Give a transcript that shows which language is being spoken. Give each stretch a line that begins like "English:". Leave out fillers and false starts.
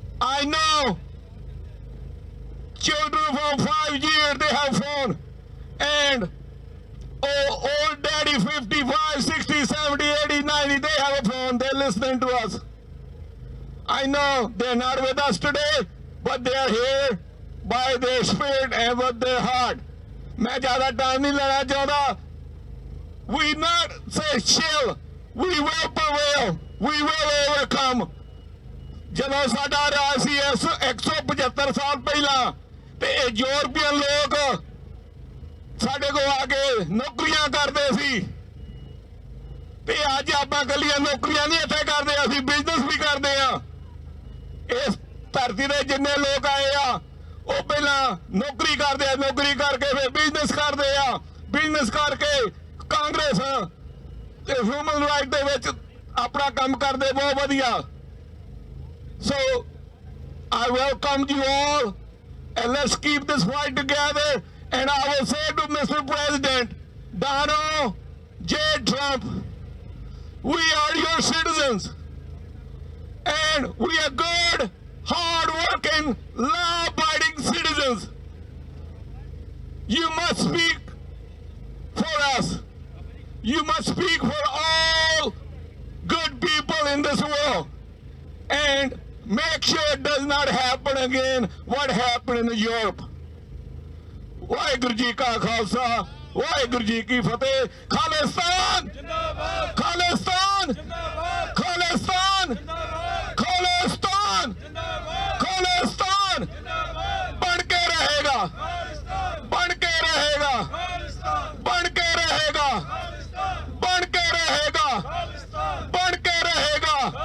English: I know children from 5 years, they have phone, and old daddy 55, 60, 70, 80, 90, they have a phone, they're listening to us. I know they're not with us today, but they're here by their spirit and with their heart.
Hindi: मैं ज़्यादा time नहीं लेना चाहता.
English: We not say chill, we will prevail, we will overcome.
Punjabi: ਜਦੋਂ ਸਾਡਾ ਰਾਜ ਸੀ 175 ਸਾਲ ਪਹਿਲਾਂ ਤੇ ਇਹ ਯੂਰਪੀਅਨ ਲੋਕ ਸਾਡੇ ਕੋਲ ਆ ਕੇ ਨੌਕਰੀਆਂ ਕਰਦੇ ਸੀ ਤੇ ਅੱਜ ਆਪਾਂ ਕੱਲੀਆਂ ਨੌਕਰੀਆਂ ਨਹੀਂ ਇੱਥੇ ਕਰਦੇ, ਅਸੀਂ ਬਿਜ਼ਨਸ ਵੀ ਕਰਦੇ ਆ। ਇਸ ਧਰਤੀ ਦੇ ਜਿੰਨੇ ਲੋਕ ਆਏ ਆ ਉਹ ਪਹਿਲਾਂ ਨੌਕਰੀ ਕਰਦੇ ਆ, ਨੌਕਰੀ ਕਰਕੇ ਫਿਰ ਬਿਜ਼ਨਸ ਕਰਦੇ ਆ, ਬਿਜ਼ਨਸ ਕਰਕੇ ਕਾਂਗਰਸ ਤੇ ਹਿਊਮਨ ਰਾਈਟ ਦੇ ਵਿੱਚ ਆਪਣਾ ਕੰਮ ਕਰਦੇ ਬਹੁਤ ਵਧੀਆ।
English: So I welcome you all and let's keep this fight together. And I will say to Mr. President Donald J. Trump, we are your citizens and we are good, hard-working, law-abiding citizens. You must speak for us. You must speak for all good people in this world and make sure it does not happen again what happened in Europe.
Punjabi: Waheguru ji ਕਾ ਖਾਲਸਾ, ਵਾਹਿਗੁਰੂ ਜੀ ਕੀ ਫਤਿਹ। ਖਾਲਿਸਤਾਨ ਜਿੰਦਾਬਾਦ, ਖਾਲਿਸਤਾਨ ਜਿੰਦਾਬਾਦ, ਖਾਲਿਸਤਾਨ ਜਿੰਦਾਬਾਦ, ਖਾਲਿਸਤਾਨ ਜਿੰਦਾਬਾਦ, ਖਾਲਿਸਤਾਨ ਜਿੰਦਾਬਾਦ। ਬਣ ਕੇ ਰਹੇਗਾ, ਖਾਲਿਸਤਾਨ ਬਣ ਕੇ ਰਹੇਗਾ, ਖਾਲਿਸਤਾਨ ਬਣ ਕੇ ਰਹੇਗਾ, ਖਾਲਿਸਤਾਨ ਬਣ ਕੇ ਰਹੇਗਾ, ਖਾਲਿਸਤਾਨ ਬਣ ਕੇ ਰਹੇਗਾ।